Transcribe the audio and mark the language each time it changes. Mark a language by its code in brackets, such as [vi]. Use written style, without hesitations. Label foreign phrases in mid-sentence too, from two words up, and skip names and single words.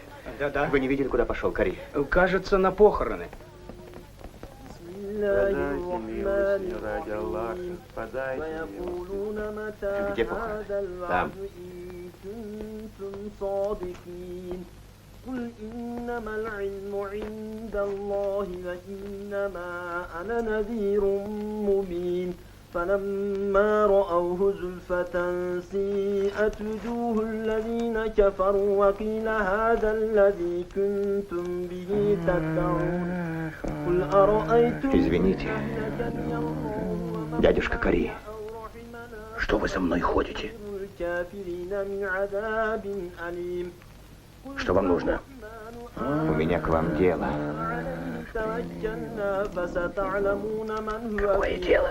[ru] Да-да. Вы не видели, куда пошел Кари? Кажется, на похороны. Подайте милость, ради Аллаха, подайте милость. Где похороны? Там. [ar] قل إنما العلم عند الله وإنما أنا نذير مبين فلما رأوه زلفة سيئت وجوه الذين كفروا وقيل هذا الذي كنتم به تدعون قل أرأيتم [ru] Извините, дядюшка Кори, что вы со мной ходите? Что вам нужно? У меня к вам дело. Какое дело?